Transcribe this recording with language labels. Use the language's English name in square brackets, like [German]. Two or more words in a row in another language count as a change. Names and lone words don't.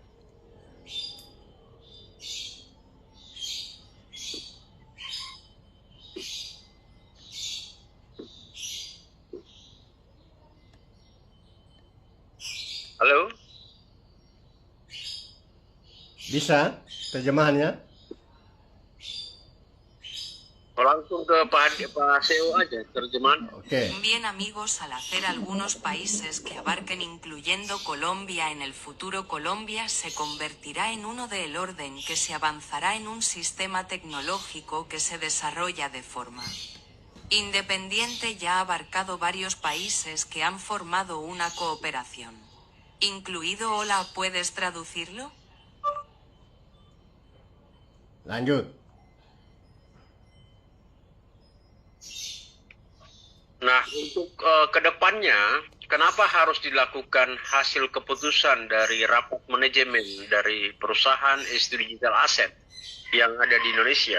[Indonesian] Halo? Bisa terjemahannya? Langsung ke Pak CEO aja terjemahan. Oke. [Spanish] Bien amigos, al hacer algunos países que abarquen incluyendo Colombia en el futuro, Colombia se convertirá en uno del orden que se avanzará en un sistema tecnológico que se desarrolla de forma independiente. Ya ha abarcado varios países que han formado una cooperación. Incluido Hola, ¿puedes traducirlo? [Indonesian] Nah, Nah, untuk kedepannya, kenapa harus dilakukan hasil keputusan dari rapat manajemen dari perusahaan S2 Digital Asset yang ada di Indonesia?